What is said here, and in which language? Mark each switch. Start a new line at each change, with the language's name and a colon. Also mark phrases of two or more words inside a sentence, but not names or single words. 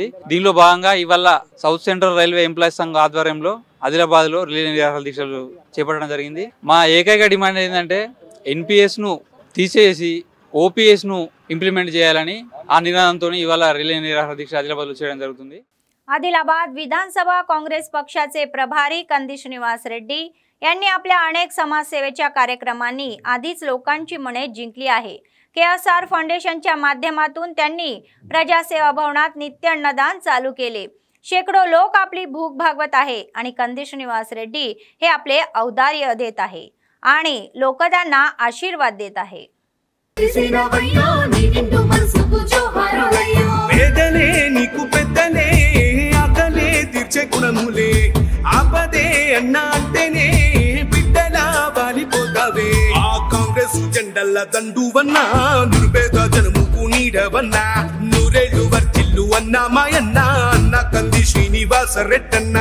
Telugu: దీనిలో భాగంగా ఇవాళ సౌత్ సెంట్రల్ రైల్వే ఎంప్లాయీస్ సంఘ ఆధ్వర్యంలో ఆదిలాబాద్ లో రిలే నిరాహార దీక్షలు చేపట్టడం జరిగింది. మా ఏకైక డిమాండ్ ఏంటంటే ఎన్పిఎస్ ను తీసేసి ఓపీఎస్ ను ఇంప్లిమెంట్ చేయాలని ఆ నినాదంతో ఇవాళ రిలే నిరాహార దీక్ష ఆదిలాబాద్ లో చేయడం జరుగుతుంది.
Marathi: आदिलाबाद विधानसभा काँग्रेस पक्षाचे प्रभारी कंदी श्रीनिवास रेड्डी यांनी आपल्या अनेक समाजसेवेच्या कार्यक्रमांनी आधीच लोकांची मने जिंकली आहे. KSR फाउंडेशनच्या माध्यमातून त्यांनी प्रजासेवा भवनात नित्य अन्नदान चालू केले. शेकडो लोक आपली भूक भागवत आहे आणि कंदी श्रीनिवास रेड्डी हे आपले औदार्य देत आहे आणि लोक त्यांना आशीर्वाद देत आहे.
Telugu: గుణములే ఆపదే అన్నా అంటేనే బిడ్డలా వాలిపోతావే. ఆ కాంగ్రెస్ జెండల దండువన్నా నిరుపేద జనముకు నీడవన్నా నూరేళ్లు వర్తిల్లు అన్నా మాయన్నా అన్న కంది శ్రీనివాస రెడ్డన్నా.